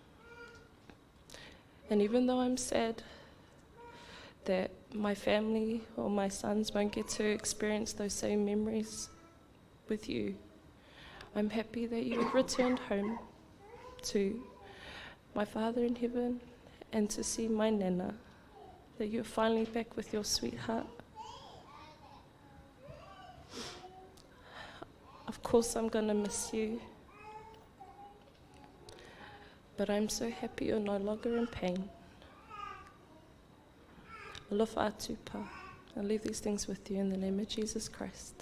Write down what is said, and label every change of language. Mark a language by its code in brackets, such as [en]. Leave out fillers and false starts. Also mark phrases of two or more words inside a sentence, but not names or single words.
[en] And even though I'm sad that my family or my sons won't get to experience those same memories with you, I'm happy that you returned home to my Father in heaven and to see my Nana, that you're finally back with your sweetheart. Of course I'm going to miss you, but I'm so happy you're no longer in pain. [sm] Alofa atu pa. [en] I leave these things with you in the name of Jesus Christ.